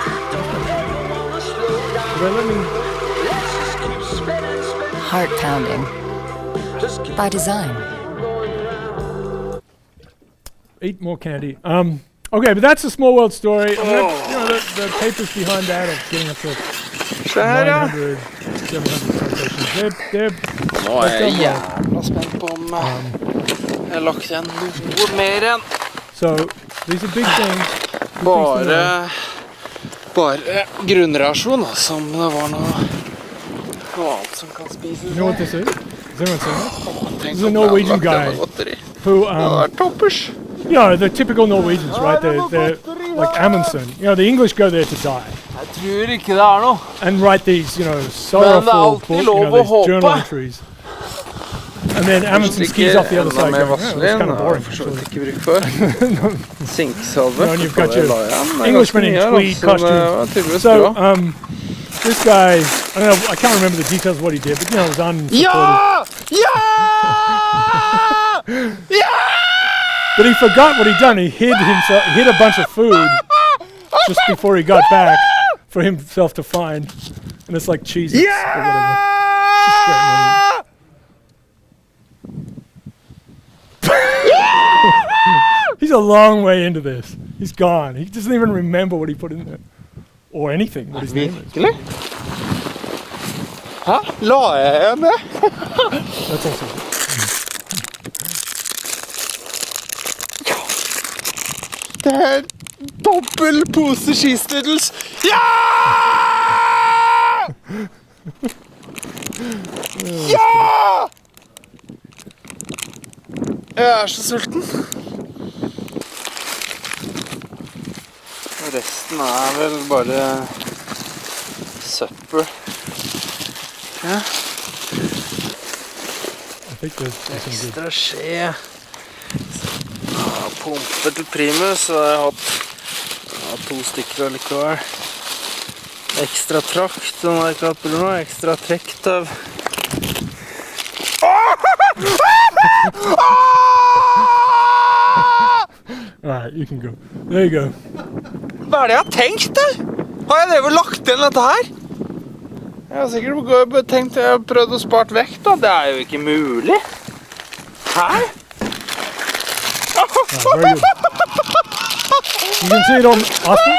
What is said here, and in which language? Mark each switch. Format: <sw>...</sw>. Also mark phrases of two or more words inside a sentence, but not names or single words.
<en>Heart pounding. By design. Eat more candy. Okay, but that's a small world story. The papers behind that are getting up to 900, 700 citations.</en> <no>Nå er jeg jævla spent på om jeg har lagt igjen noe mer igjen.</no> <en>So, these are big things.</en> <no>Bare grunnrasjon, som det var noe annet som kan spises.</no> <en>You know what this is? Has anyone seen that?</en> <no>Tenk</no> <en>This is a</en> <no>om jeg</no> <en>Norwegian</en> <no>hadde lagt</no> <en>guy</en> <no>igjen noe godteri.</no> <en>who,</en> <no>Det hadde vært toppers.</no> <en>the typical Norwegians, right? They're like Amundsen. The English go there to die</en> <no>Jeg tror ikke det noe.</no> <en>and write these, sorrowful</en> <no>alltid lov å</no> <en>these</en> <no>håpe.</no> <en>journal entries. And then Amundsen skis off the other side.</en> <no>Med</no> <en>Going, it's</en> <no>vaselin,</no> <en>kind of</en> <no>har</no> <en>boring.</en> <no>jeg for så vidt ikke brukt før. Sinksalve.</no> <en>And you've got</en> <no>Det</no> <en>your</en> <no>la jeg igjen. Det er</no> <en>Englishman in</en> <no>ganske mye her,</no> <en>tweed</en> <no>altså. Det var</no> <en>costume.</en> <no>tydeligvis</no> <en>So,</en> <no>bra.</no> <en>this guy, I don't know, I can't remember the details of what he did, but it was unsupported.</en> <no>Ja! Ja! Ja!</no> <en>But he forgot what he'd done. He hid a bunch of food just before he got back for himself to find. And it's like Cheez-Its or whatever. It's just great moment. He's a long way into this. He's gone. He doesn't even remember what he put in there. Or anything, what his name is.</en> <no>Virkelig? Hæ? La jeg igjen det?</no> <en>That's also</en> <no>Det er dobbel pose cheese doodles. Ja! Ja! Jeg er så sulten. Og resten er vel bare søppel. Ja.</no> <en>I think there's some good.</en> <no>Ekstra skje. Pumpe til primus, så har jeg hatt 2 stykker allikevel. Ekstra trakt, den har jeg ikke hatt på noe. Ekstra trekktøv.</no> <en>Alright, you can go. There you go.</en> <no>Hva er det jeg har tenkt da? Har jeg drevet lagt inn dette her? Jeg har sikkert tenkt jeg har prøvd å spart vekk da. Det er jo ikke mulig. Hæ?</no> <en>Very good. You can see it on Austin.</en>